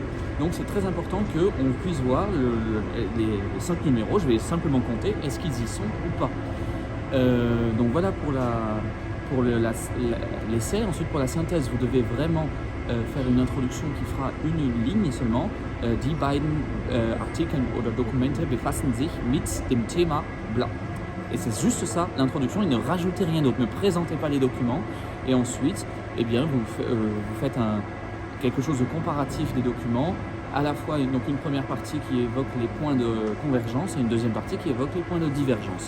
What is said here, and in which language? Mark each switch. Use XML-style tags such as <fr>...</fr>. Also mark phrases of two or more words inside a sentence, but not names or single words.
<fr>Donc c'est très important qu'on puisse voir les 5 numéros. Je vais simplement compter, est-ce qu'ils y sont ou pas. Donc voilà pour l'essai. Ensuite pour la synthèse, vous devez vraiment faire une introduction qui fera une ligne seulement.</fr> <de>Die beiden Artikel oder Dokumente befassen sich mit dem Thema blanc.</de> <fr>Et c'est juste ça, l'introduction, et ne rajoutez rien d'autre, ne présentez pas les documents. Et ensuite, eh bien, vous faites quelque chose de comparatif des documents, à la fois donc une première partie qui évoque les points de convergence et une deuxième partie qui évoque les points de divergence.</fr>